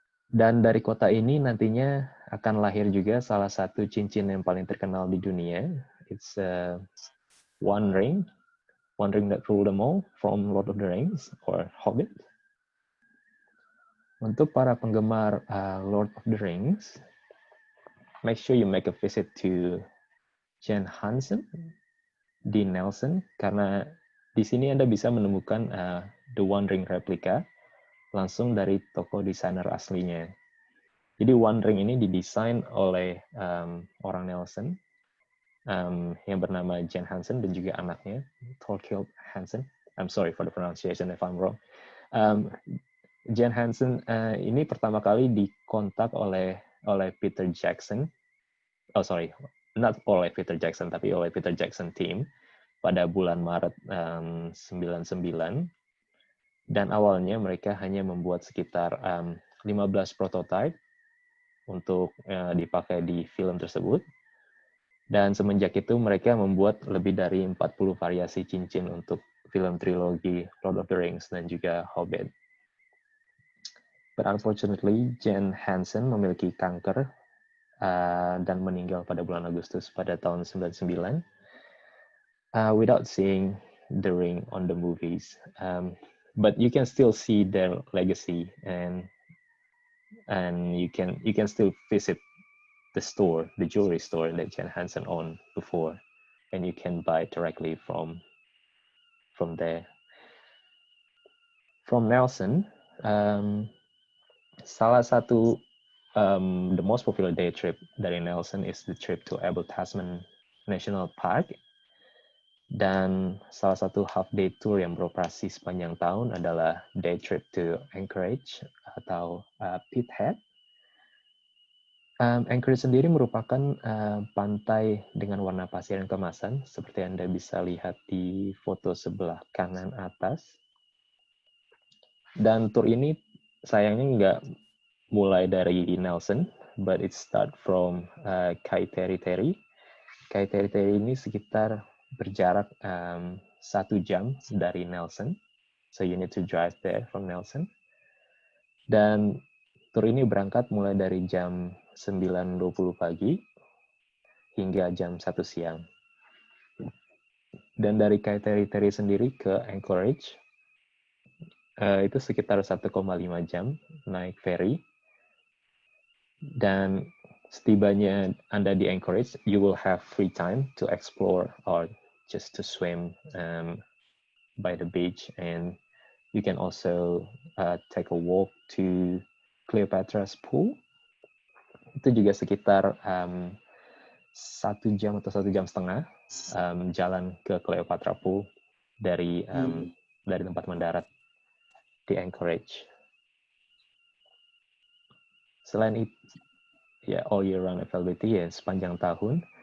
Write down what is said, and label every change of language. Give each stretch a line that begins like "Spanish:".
Indonesian: Dan dari kota ini nantinya akan lahir juga salah satu cincin yang paling terkenal di dunia.
English: It's One Ring that rule them all from Lord of the Rings or Hobbit.
Indonesian: Untuk para penggemar Lord of the Rings,
English: make sure you make a visit to
Indonesian: Jen Hansen di Nelson, karena di sini Anda bisa menemukan The One Ring replika langsung dari toko desainer aslinya. Jadi One Ring ini didesain oleh orang Nelson yang bernama Jen Hansen dan juga anaknya Thorkild Hansen.
English: I'm sorry for the pronunciation if I'm wrong.
Indonesian: Jen Hansen ini pertama kali dikontak oleh Peter Jackson.
English: Oh sorry, not
Indonesian: oleh Peter Jackson tapi oleh Peter Jackson team pada bulan Maret 99. Dan awalnya mereka hanya membuat sekitar 15 prototipe untuk dipakai di film tersebut. Dan semenjak itu mereka membuat lebih dari 40 variasi cincin untuk film trilogi Lord of the Rings dan juga Hobbit.
English: But unfortunately,
Indonesian: Jen Hansen memiliki kanker dan meninggal pada bulan Agustus pada tahun 99
English: without seeing the ring on the movies. But you can still see their legacy and you can still visit the store, the jewelry store that Jen Hansen owned before, and you can buy directly from there.
Indonesian: From Nelson, salah satu
English: the most popular day trip
Indonesian: dari Nelson
English: is the trip to Abel Tasman National Park.
Indonesian: Dan salah satu half day tour yang beroperasi sepanjang tahun adalah day trip to Anchorage atau Pithead. Anchorage sendiri merupakan pantai dengan warna pasir yang kemasan, seperti Anda bisa lihat di foto sebelah kanan atas. Dan tour ini sayangnya nggak mulai dari Nelson,
English: but it start from Kaiteri.
Indonesian: Kaiteri ini sekitar berjarak 1 jam dari Nelson.
English: So you need to drive there from Nelson.
Indonesian: Dan tur ini berangkat mulai dari jam 9.20 pagi hingga jam 1 siang. Dan dari Kaiteri sendiri ke Anchorage, itu sekitar 1,5 jam naik ferry. Dan setibanya Anda di Anchorage,
English: you will have free time to explore or just to swim by the beach, and you can also take a walk to Cleopatra's Pool.
Indonesian: Itu juga sekitar 1 jam atau 1,5 jam jalan ke Cleopatra Pool dari tempat mendarat di Anchorage. Selain itu, ya
English: all year round availability
Indonesian: ya sepanjang tahun.